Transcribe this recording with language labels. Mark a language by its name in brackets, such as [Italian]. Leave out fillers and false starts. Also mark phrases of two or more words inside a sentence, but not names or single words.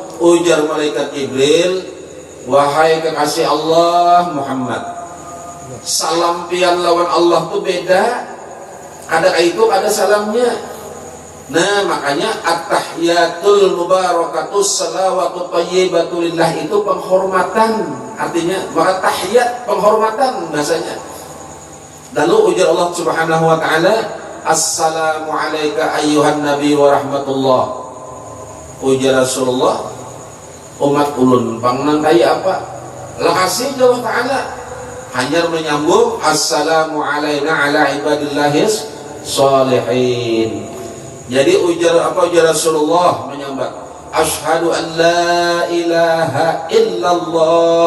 [Banjar] Ujar malaikat Jibril, wahai kekasih Allah Muhammad, salam pian lawan Allah tuh beda. Ada itu ada salamnya. Nah, makanya [Arabic] التحيات المباركات الصلوات الطيبات لله [Banjar] itu penghormatan. Artinya maka tahiyat penghormatan bahasanya. Lalu ujar [Arabic] الله سبحانه وتعالى, السلام عليك أيها النبي ورحمة الله. [Banjar] Ujar Rasulullah, umat ulun pangnang kaya apa? Lakasih [Arabic] الله تعالى [Banjar] hanya menyambung [Arabic] السلام علينا على عباد الله الصالحين. [Banjar] Jadi ujar Rasulullah menyambat [Arabic] أشهد أن لا إله إلا الله.